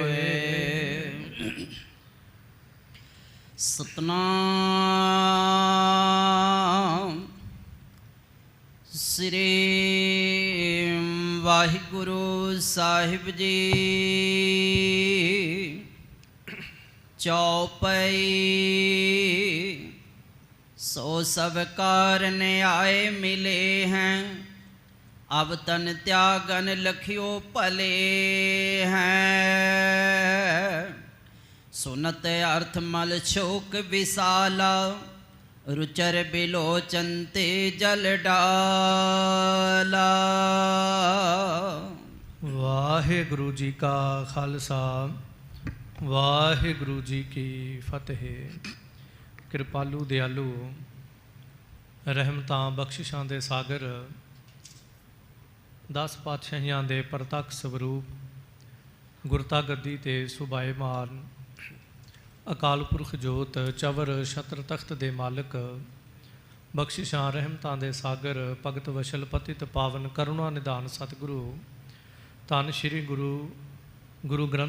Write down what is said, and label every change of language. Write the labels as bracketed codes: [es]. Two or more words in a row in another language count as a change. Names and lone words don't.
[pa] ਸਤਨਾਮ ਸ੍ਰੀ ਵਾਹਿਗੁਰੂ ਸਾਹਿਬ ਜੀ। [hi] चौपई सो सभ कारन आए मिले हैं, अब तन त्यागन लखियो भले हैं। सुनत अर्थ मल शोक विशाला, रुचर बिलोचन ते जल डाला। वाहिगुरु जी का खालसा, वाहिगुरु जी की फतेह। [pa] ਕ੍ਰਿਪਾਲੂ ਦਇਆਲੂ ਰਹਿਮਤਾਂ ਬਖ਼ਸ਼ਿਸ਼ਾਂ ਦੇ ਸਾਗਰ, 10 ਪਾਤਸ਼ਾਹੀਆਂ ਦੇ ਪ੍ਰਤੱਖ ਸਰੂਪ, ਗੁਰਤਾ ਗੱਦੀ ਤੇ ਸੁਭਾਏਮਾਨ ਅਕਾਲ ਪੁਰਖ ਜੋਤ ਚਵਰ ਛਤਰ ਤਖਤ ਦੇ ਮਾਲਕ, ਬਖਸ਼ਿਸ਼ਾਂ ਰਹਿਮਤਾਂ ਦੇ ਸਾਗਰ, ਭਗਤ ਵਸ਼ਲ ਪਤਿਤ ਪਾਵਨ ਕਰੁਣਾ ਨਿਧਾਨ ਸਤਿਗੁਰੂ ਧੰਨ ਸ਼੍ਰੀ ਗੁਰੂ ਗ੍ਰੰਥ